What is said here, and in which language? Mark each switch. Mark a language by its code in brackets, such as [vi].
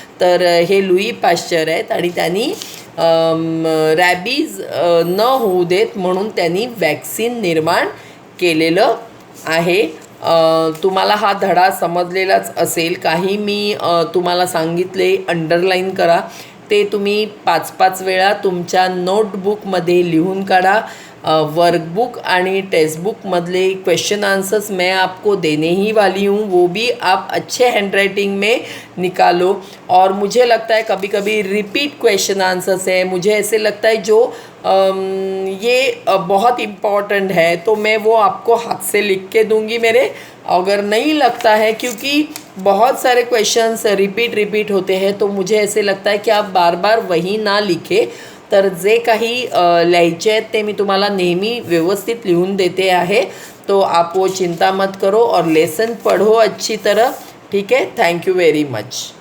[mr] तर हे Louis Pasteur आहेत आणि त्यांनी रॅबीज न होऊ देत म्हणून त्यांनी वॅक्सिन निर्माण केलेलं आहे. तुम्हाला हा धडा समजलेलाच असेल. काही मी तुम्हाला सांगितले अंडरलाईन करा, ते तुम्ही 5-5 वेळा तुमच्या नोटबुकमध्ये लिहून काढा. [hi] वर्कबुक आणि टेक्स्टबुकमधले क्वेश्चन आंसर्स मैं आपको देने ही वाली हूँ, वो भी आप अच्छे हैंडराइटिंग में निकालो. और मुझे लगता है कभी कभी रिपीट क्वेश्चन आंसर्स है, मुझे ऐसे लगता है जो ये बहुत इम्पॉर्टेंट है तो मैं वो आपको हाथ से लिख के दूंगी मेरे. अगर नहीं लगता है, क्योंकि बहुत सारे क्वेश्चंस रिपीट होते हैं, तो मुझे ऐसे लगता है कि आप बार बार वही ना लिखे. [mr] तर जे काही लिहायचे आहेत ते मी तुम्हाला नेहमी व्यवस्थित लिहून देते आहे. [hi] तो आप वो चिंता मत करो और लेसन पढ़ो अच्छी तरह. ठीक है. Thank you very much.